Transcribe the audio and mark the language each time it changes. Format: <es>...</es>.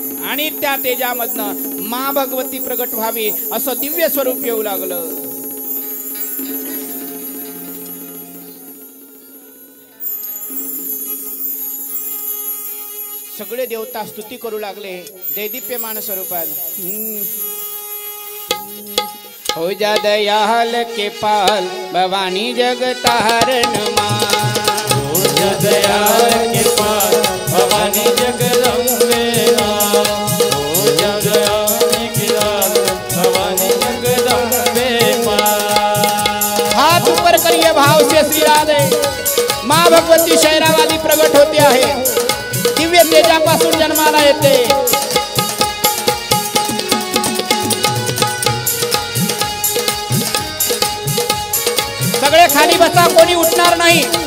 <mr>आणि त्या तेजामधनं मा भगवती प्रगट व्हावी असं दिव्य स्वरूप येऊ लागलं. सगळे देवता स्तुती करू लागले दैदिप्यमान स्वरूपात.</mr> <hi>हो जा दयाल के पाल भवानी जगतारण मां. हो जा दयाल के पाल भवानी जगदम्बे मां. हो जा दयाल के पाल भवानी जगदम्बे मां. हाथ ऊपर करिए भाव से श्री राधे.</hi> <mr>माँ भगवती शैरावादी प्रगट होती आहे, दिव्य तेजापासून जन्माला येते. सगळे खाली बसा, कोणी उठणार नाही.</mr>